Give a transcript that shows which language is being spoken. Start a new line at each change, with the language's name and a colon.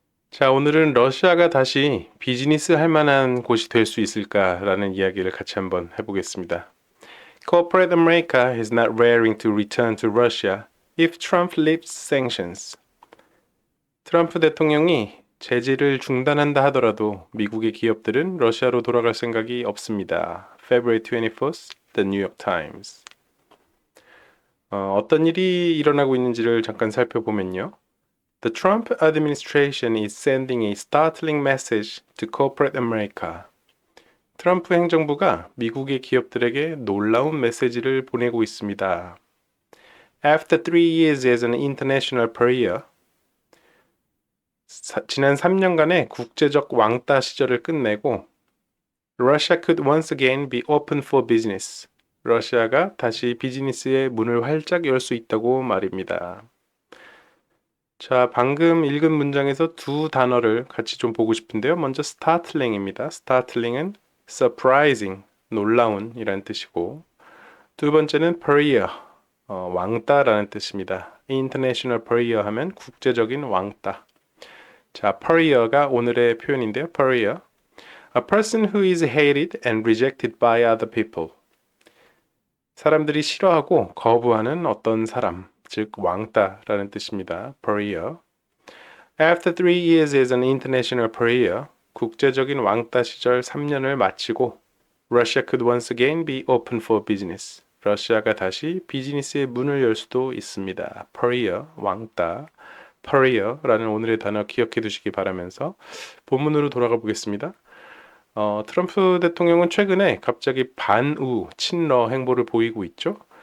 Korean: 자, 오늘은 러시아가 다시 비즈니스 할 만한 곳이 될 수 있을까라는 이야기를 같이 한번 해보겠습니다.
English: Corporate America is not raring to return to Russia if Trump lifts sanctions.
Korean: 트럼프 대통령이 제재를 중단한다 하더라도 미국의 기업들은 러시아로 돌아갈 생각이 없습니다.
English: February 24th, The New York Times.
Korean: 어떤 일이 일어나고 있는지를 잠깐 살펴보면요.
English: The Trump administration is sending a startling message to corporate America.
Korean: 트럼프 행정부가 미국의 기업들에게 놀라운 메시지를 보내고 있습니다.
English: After 3 years as an international pariah,
Korean: 지난 3년간의 국제적 왕따 시절을 끝내고
English: Russia could once again be open for business.
Korean: 러시아가 다시 비즈니스의 문을 활짝 열 수 있다고 말입니다. 자, 방금 읽은 문장에서 두 단어를 같이 좀 보고 싶은데요. 먼저 startling입니다. startling은 surprising, 놀라운 이란 뜻이고, 두 번째는 pariah, 왕따라는 뜻입니다. international pariah 하면 국제적인 왕따. 자, pariah가 오늘의 표현인데요.
English: pariah, a person who is hated and rejected by other people.
Korean: 사람들이 싫어하고 거부하는 어떤 사람, 즉 왕따라는 뜻입니다.
English: pariah. After 3 years as an international pariah,
Korean: 국제적인 왕따 시절 3년을 마치고
English: Russia could once again be open for business.
Korean: 러시아가 다시 비즈니스의 문을 열 수도 있습니다. pariah, 왕따, pariah라는 오늘의 단어 기억해 두시기 바라면서 본문으로 돌아가 보겠습니다. 트럼프 대통령은 최근에 갑자기 반우, 친러 행보를 보이고 있죠.